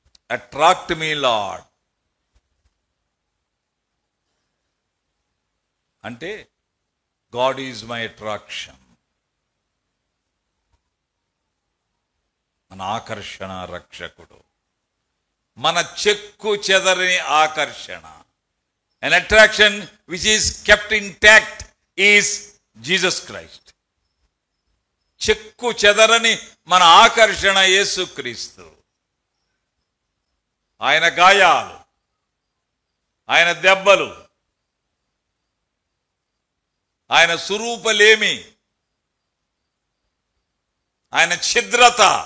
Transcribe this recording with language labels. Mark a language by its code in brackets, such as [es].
[en] attract me Lord [te] అంటే [en] God is my attraction. [te] మన ఆకర్షణ రక్షకుడు, మన చెక్కు చెదరని ఆకర్షణ. [en] An attraction which is kept intact is Jesus Christ. [te] చెక్కు చెదరని మన ఆకర్షణ యేసుక్రీస్తు. ఆయన గాయాలు, ఆయన దెబ్బలు, ఆయన స్వరూపలేమి, ఆయన ఛిద్రత.